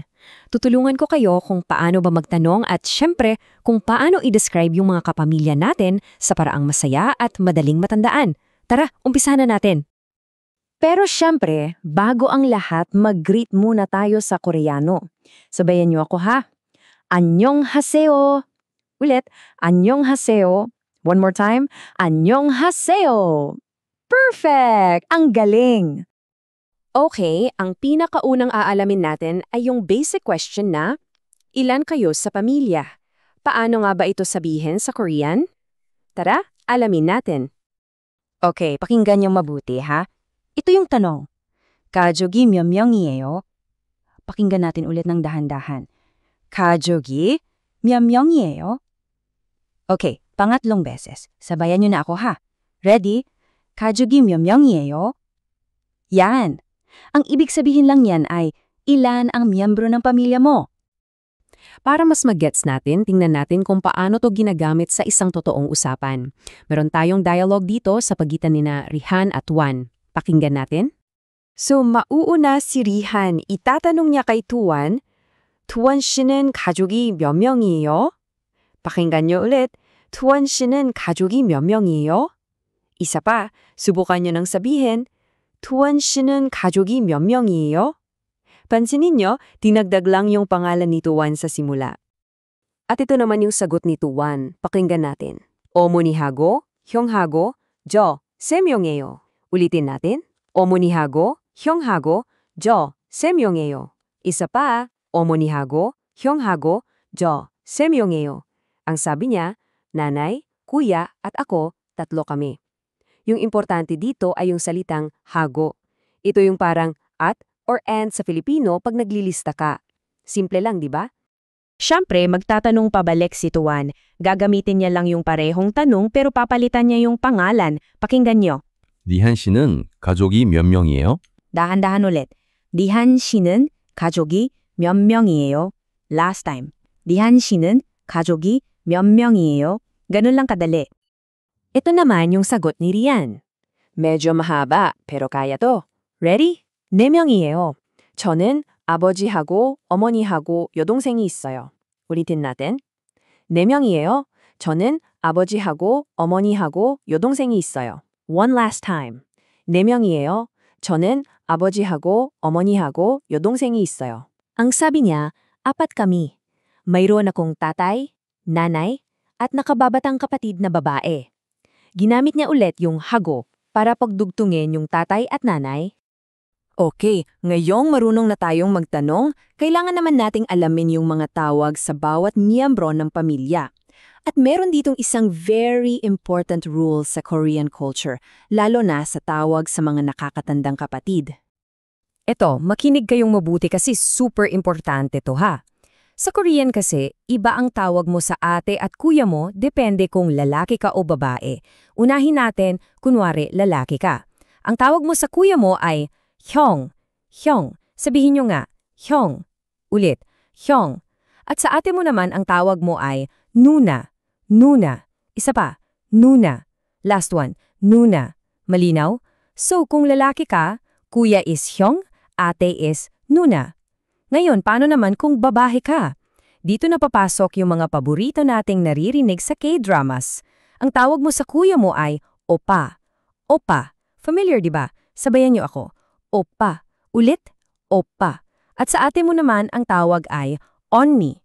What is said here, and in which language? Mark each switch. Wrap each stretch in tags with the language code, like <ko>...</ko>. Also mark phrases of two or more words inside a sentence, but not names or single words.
<tl>Tutulungan ko kayo kung paano ba magtanong at syempre kung paano i-describe yung mga kapamilya natin sa paraang masaya at madaling matandaan. Tara, umpisahan na natin. Pero syempre, bago ang lahat, mag-greet muna tayo sa Koreano. Sabayan niyo ako ha.</tl> <ko>안녕하세요.</ko> <tl>Ulit, 안녕하세요.</tl> <en>One more time,</en> <ko>안녕하세요.</ko> <tl>Perfect! Ang galing! Okay, ang pinakaunang aalamin natin ay yung basic question na, ilan kayo sa pamilya? Paano nga ba ito sabihin sa Korean? Tara, alamin natin. Okay, pakinggan niyong mabuti ha. Ito yung tanong.</tl> <ko>가족이 몇 명이에요?</ko> <tl>Pakinggan natin ulit ng dahan-dahan.</tl> <ko>가족이 몇 명이에요?</ko> <tl>Okay, pangatlong beses. Sabayan niyo na ako ha. Ready?</tl> <ko>가족이 몇 명이에요?</ko> <tl>Yan. Ang ibig sabihin lang yan ay ilan ang miyembro ng pamilya mo. Para mas mag-gets natin, tingnan natin kung paano to ginagamit sa isang totoong usapan. Meron tayong dialogue dito sa pagitan nina Rihan at Tuan. Pakinggan natin. So, mauuna si Rihan. Itatanong niya kay Tuan,</tl> <ko>Tuan 씨는 가족이 몇 명이에요?</ko> <tl>Pakinggan niyo ulit.</tl> <ko>Tuan 씨는 가족이 몇 명이에요?</ko> <tl>Isa pa, subukan niyo nang sabihin,</tl> <ko>Tuan 씨는 가족이 몇 명이에요?</ko> <tl>Pansinin niyo, dinagdag lang yung pangalan ni Tuan sa simula. At ito naman yung sagot ni Tuan. Pakinggan natin.</tl> <ko>어머니하고, 형하고, 저, 세 명이에요.</ko> <tl>Ulitin natin.</tl> <ko>어머니하고, 형하고, 저, 세 명이에요.</ko> <tl>Isa pa,</tl> <ko>어머니하고, 형하고, 저, 세 명이에요.</ko> <tl>Ang sabi niya, nanay, kuya, at ako, tatlo kami. Yung importante dito ay yung salitang hago. Ito yung parang at</tl> <en>or and</en> <tl>sa Filipino pag naglilista ka. Simple lang, di ba? Siyempre, magtatanong pabalik si Tuan. Gagamitin niya lang yung parehong tanong pero papalitan niya yung pangalan. Pakinggan niyo.</tl> <ko>리한 씨는 가족이 몇 명이에요?</ko> <tl>Dahan-dahan ulit.</tl> <ko>리한 씨는 가족이 몇 명이에요?</ko> <en>Last time.</en> <ko>리한 씨는 가족이 몇 명이에요?</ko> <tl>Ganun lang kadali. Ito naman yung sagot ni Rian. Medyo mahaba pero kaya to. Ready?</tl> <ko>4명이에요. 저는 아버지하고 어머니하고 여동생이 있어요. 우리팀 나ten. 4명이에요. 저는 아버지하고 어머니하고 여동생이 있어요.</ko> <en>One last time.</en> <ko>4명이에요. 저는 아버지하고 어머니하고 여동생이 있어요.</ko> <tl>Ang sabi niya, 4 kami. Mayroon akong tatay, nanay, at nakababatang kapatid na babae. Ginamit niya ulit yung hago para pagdugtungin yung tatay at nanay. Okay, ngayong marunong na tayong magtanong, kailangan naman nating alamin yung mga tawag sa bawat miyembro ng pamilya. At meron ditong isang</tl> <en>very important rule</en> <tl>sa</tl> <en>Korean culture,</en> <tl>lalo na sa tawag sa mga nakakatandang kapatid. Eto, makinig kayong mabuti kasi super importante to ha. Sa Korean kasi, iba ang tawag mo sa ate at kuya mo depende kung lalaki ka o babae. Unahin natin, kunwari lalaki ka. Ang tawag mo sa kuya mo ay</tl> <ko>형, 형.</ko> <tl>Sabihin nyo nga, 형. Ulit, 형. At sa ate mo naman, ang tawag mo ay</tl> <ko>누나, 누나.</ko> <tl>Isa pa,</tl> <ko>누나.</ko> <en>Last one,</en> <ko>누나.</ko> <tl>Malinaw? So, kung lalaki ka, kuya is 형, ate is 누나. Ngayon, paano naman kung babae ka? Dito na papasok yung mga paborito nating naririnig sa K-dramas. Ang tawag mo sa kuya mo ay opa. Opa. Familiar, di ba? Sabayan niyo ako. Opa. Ulit, opa. At sa ate mo naman, ang tawag ay onni.</tl>